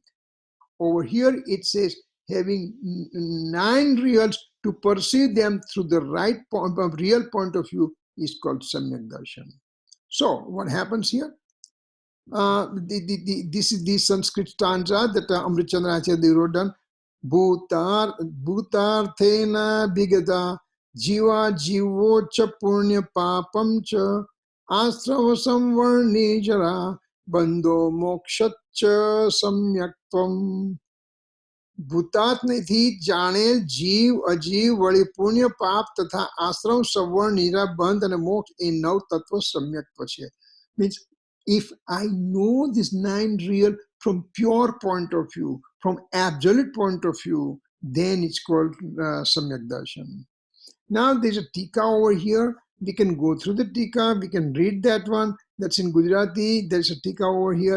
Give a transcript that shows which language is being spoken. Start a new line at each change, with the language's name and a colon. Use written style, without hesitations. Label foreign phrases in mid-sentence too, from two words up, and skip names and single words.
English: Over here it says having 9 reals to perceive them through the right real point of view is called
Sanskrit: सम्यक् दर्शन.
English: So what happens here? This is the Sanskrit stanza that Amrit Chandra Acharya wrote down.
Sanskrit: भूतार्थेन बिगत जीव जीवो च पुण्य पापं च आस्रव संवर्णि जरा बन्धो मोक्षत् च सम्यक्त्वम्.
Gujarati: ભૂતાત્મથી જાણેલ જીવ અજીવ વળી પુણ્ય પાપ તથા આશ્રમ સવર્ણ નિરા બંધ અને મોક્ષ એ નવ તત્વ સમ્યક્ત્વ છે.
English: Means if I know this 9 real from pure point of view, from absolute point of view, then it's called
Sanskrit: सम्यक् दर्शन.
English: Now there's a tika over here. We can go through the tika. We can read that one. That's in Gujarati. There's a tika over here.